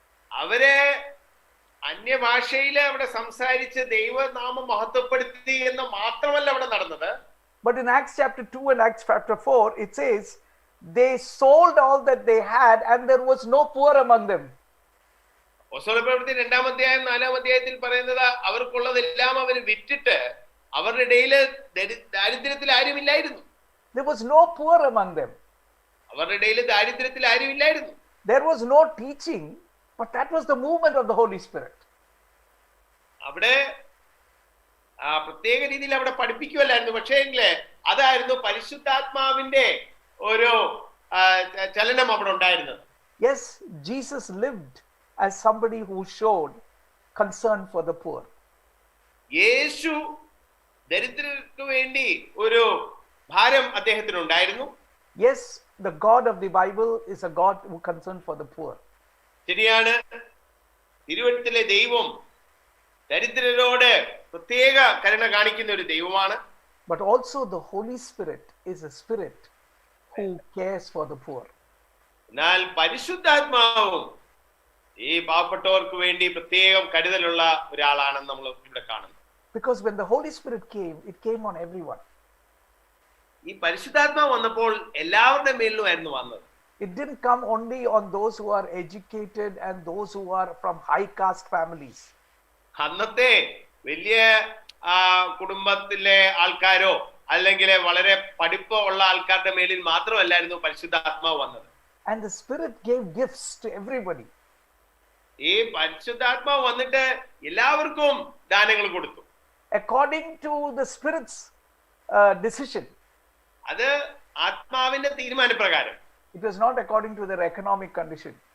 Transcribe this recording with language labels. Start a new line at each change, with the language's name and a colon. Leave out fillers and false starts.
Malayalam: അവരെ അന്യഭാഷയിൽ അവിടെ സംസാരിച്ച് ദൈവനാമം മഹത്വപ്പെടുത്തി എന്ന് മാത്രമല്ല അവിടെ നടന്നത്.
English: But in Acts chapter 2 and Acts chapter 4, it says they sold all that they had and there was no poor among them.
Malayalam: അപ്പോസ്തല പ്രവൃത്തി 2-ാം അധ്യായം 4-ാം അധ്യായത്തിൽ പറയുന്നത് അവർക്കുള്ളതെല്ലാം അവർ വിറ്റിട്ട് അവരുടെ ഇടയിൽ ദാരിദ്ര്യത്തിൽ ആരുമില്ലായിരുന്നു.
English: There was no poor among them.
Malayalam: അവരുടെ ഇടയിൽ ദാരിദ്ര്യത്തിൽ ആരുമില്ലായിരുന്നു.
English: There was no teaching, but that was the movement of the Holy Spirit.
Malayalam: അവിടെ പ്രത്യേക രീതിയിൽ അവിടെ പഠിപ്പിക്കുമല്ലായിരുന്നു, പക്ഷേ അതായിരുന്നു പരിശുദ്ധാത്മാവിന്റെ ഒരു ചലനം അവിടെ ഉണ്ടായിരുന്നത്.
English: Yes, Jesus lived as somebody who showed concern for the poor.
Malayalam: യേശു ദരിദ്രർക്ക് വേണ്ടി ഒരു ഭാരം അദ്ദേഹത്തിന് ഉണ്ടായിരുന്നു.
English: Yes, the God of the Bible is a God who concerned for the poor.
Malayalam: ശരിയാണ്, തിരുവെഴുത്തിലെ ദൈവം ദരിദ്രരോട് പ്രത്യേക കരുണ കാണിക്കുന്ന ഒരു ദൈവമാണ്.
English: But also the Holy Spirit is a spirit who cares for the poor.
Malayalam: എന്നാൽ പരിശുദ്ധാത്മാവും ഈ പാവപ്പെട്ടവർക്ക് വേണ്ടി പ്രത്യേകം കരുതലുള്ള ഒരാളാണെന്ന് നമ്മൾ ഇവിടെ കാണുന്നു.
English: Because when the Holy Spirit came, it came on everyone.
Malayalam: ഈ പരിശുദ്ധാത്മാവ് വന്നപ്പോൾ എല്ലാവരുടെ മേലിലുമായിരുന്നു വന്നത്.
English: It didn't come only on those who are educated and those who are from high caste families.
Malayalam: അന്നത്തെ വലിയ കുടുംബത്തിലെ ആൾക്കാരോ അല്ലെങ്കിൽ വളരെ പഠിപ്പ് ഉള്ള ആൾക്കാരുടെ മേലിൽ മാത്രമല്ലായിരുന്നു പരിശുദ്ധാത്മാവ് വന്നത്.
English: And the Spirit gave gifts to everybody.
Malayalam: ഈ പരിശുദ്ധാത്മാവ് വന്നിട്ട് എല്ലാവർക്കും ദാനങ്ങൾ കൊടുത്തു.
English: According to the Spirit's decision.
Malayalam: അത് ആത്മാവിന്റെ തീരുമാനപ്രകാരം.
English: It was not according to their economic condition.